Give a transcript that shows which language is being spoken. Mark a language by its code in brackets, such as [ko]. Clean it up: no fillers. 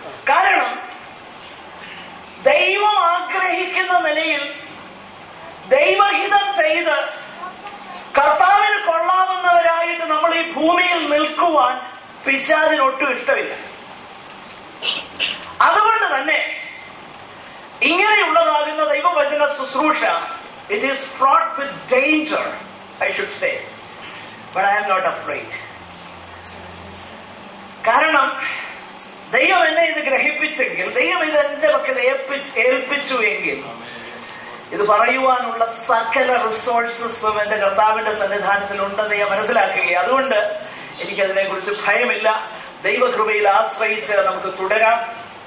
[ml] കാരണം ദൈവം ആഗ്രഹിക്കുന്ന നിലയിൽ ദൈവഹിതം ചെയ്ത് കർത്താവിന് കൊള്ളാവുന്നവരായിട്ട് നമ്മൾ ഈ ഭൂമിയിൽ നിൽക്കുവാൻ പിശാചിനൊട്ടും ഇഷ്ടമില്ല. അതുകൊണ്ട് തന്നെ ഇങ്ങനെയുള്ളതാകുന്ന ദൈവവചന ശുശ്രൂഷ [en] It is fraught with danger, I should say, but I am not afraid. [ml] കാരണം ദൈവം എന്നെ ഇത് ഗ്രഹിപ്പിച്ചെങ്കിൽ, ദൈവം ഇത് എന്റെ പക്കൽ ഏൽപ്പിച്ചുവെങ്കിൽ ഇത് പറയുവാനുള്ള സകല റിസോഴ്സസും എന്റെ കർത്താവിന്റെ സന്നിധാനത്തിൽ ഉണ്ടെന്ന് ഞാൻ മനസ്സിലാക്കുകയാണ്. അതുകൊണ്ട് എനിക്കതിനെ കുറിച്ച് ഭയമില്ല. ദൈവകൃപയിൽ ആശ്രയിച്ച് നമുക്ക് തുടരാം.